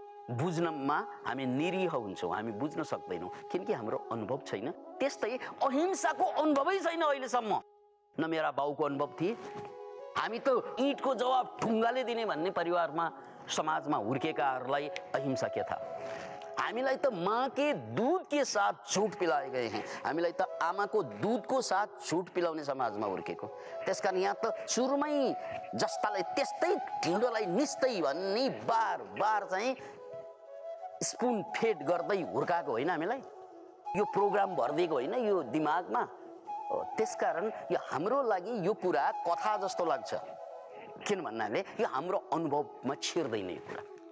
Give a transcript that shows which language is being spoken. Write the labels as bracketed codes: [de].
[ne] बुझ्नमा हामी निरीह हुन्छौँ, हामी बुझ्न सक्दैनौँ किनकि हाम्रो अनुभव छैन। त्यस्तै अहिंसाको अनुभवै छैन अहिलेसम्म। न मेरा बाउको अनुभव थिए, हामी त ईँटको जवाब ढुङ्गाले दिने भन्ने परिवारमा, समाजमा हुर्केकाहरूलाई अहिंसा के था। हामीलाई त [hi] माँ के दूध के साथ झुट पिलाए गए हैं, [ne] हामीलाई त आमाको दूधको साथ झुट पिलाउने समाजमा हुर्केको। त्यसकारण यहाँ त सुरुमै जस्तालाई त्यस्तै ढिँडोलाई निस्तै भन्ने बार बार चाहिँ स्पुन फेड गर्दै हुर्काएको होइन हामीलाई, यो प्रोग्राम भरिदिएको होइन यो दिमागमा। त्यसकारण यो हाम्रो लागि यो कुरा कथा जस्तो लाग्छ, किन भन्नाले यो हाम्रो अनुभवमा छिर्दैन यो कुरा।